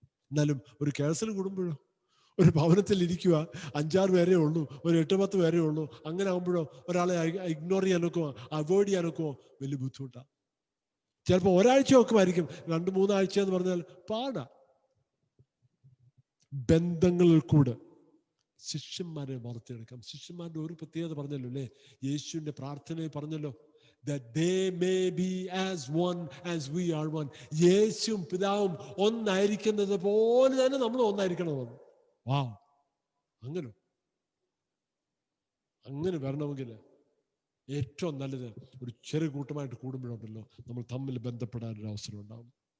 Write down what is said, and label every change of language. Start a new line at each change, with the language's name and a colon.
Malayalam: എന്നാലും ഒരു കേസിൽ കൂടുമ്പോഴോ, ഒരു ഭവനത്തിൽ ഇരിക്കുക, 5-6 പേരേ ഉള്ളൂ, ഒരു 8-10 പേരേ ഉള്ളൂ, അങ്ങനെ ആകുമ്പോഴോ ഒരാളെ ഇഗ്നോർ ചെയ്യാനൊക്കെ, അവോയ്ഡ് ചെയ്യാനൊക്കെ വലിയ ബുദ്ധിമുട്ടാണ്. ചിലപ്പോൾ ഒരാഴ്ച വെക്കുമായിരിക്കും, 2-3 ആഴ്ച എന്ന് പറഞ്ഞാൽ പാടാ. ബന്ധങ്ങളിൽ കൂടെ ശിഷ്യന്മാരെ വളർത്തിയെടുക്കാം. ശിഷ്യന്മാരുടെ ഒരു പ്രത്യേകത പറഞ്ഞല്ലോ അല്ലേ? യേശുവിന്റെ പ്രാർത്ഥനയിൽ പറഞ്ഞല്ലോ,
English: that they may be as one as we are one.
Malayalam: യേശുവും പിതാവും ഒന്നായിരിക്കുന്നത് പോലെ തന്നെ നമ്മൾ ഒന്നായിരിക്കണമെന്ന്. വാവ്, അങ്ങനെ വരണമെങ്കിൽ ഏറ്റവും നല്ലത് ഒരു ചെറിയ കൂട്ടമായിട്ട് കൂടുമ്പോഴുണ്ടല്ലോ നമ്മൾ തമ്മിൽ ബന്ധപ്പെടാനൊരു അവസരം ഉണ്ടാവും.